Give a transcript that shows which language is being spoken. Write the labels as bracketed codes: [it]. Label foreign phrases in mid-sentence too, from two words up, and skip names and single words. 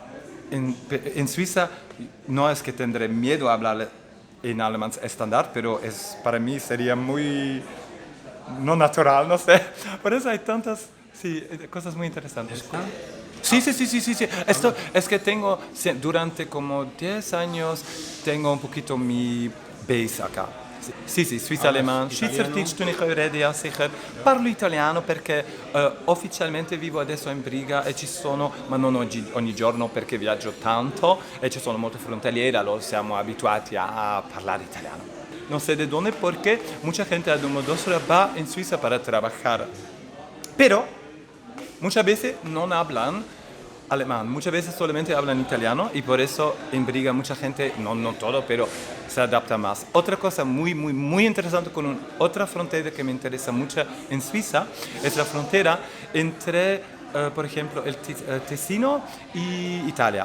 [es] En Suiza no es que tendré miedo a hablar en alemán estándar, pero para mí sería muy no natural, no sé. Por eso hay tantas cosas muy interesantes. Sí. Esto es que tengo, durante como 10 años, tengo un poquito mi base acá. [it] Sì, Swiss-Alemán, [de] Schweizerdeutsch tu nicht rede sicher, [it] parlo italiano perché ufficialmente vivo adesso in Briga e ci sono, ma non ogni giorno perché viaggio tanto e ci sono molte frontaliere, allora siamo abituati a parlare italiano. [es] No sé de dónde porque mucha gente a Domodossola va en Suiza para trabajar, pero muchas veces no hablan alemán, muchas veces solamente hablan italiano y por eso en Briga mucha gente, no todo, pero se adapta más. Otra cosa muy interesante con otra frontera que me interesa mucho en Suiza es la frontera entre, por ejemplo, el Ticino y Italia.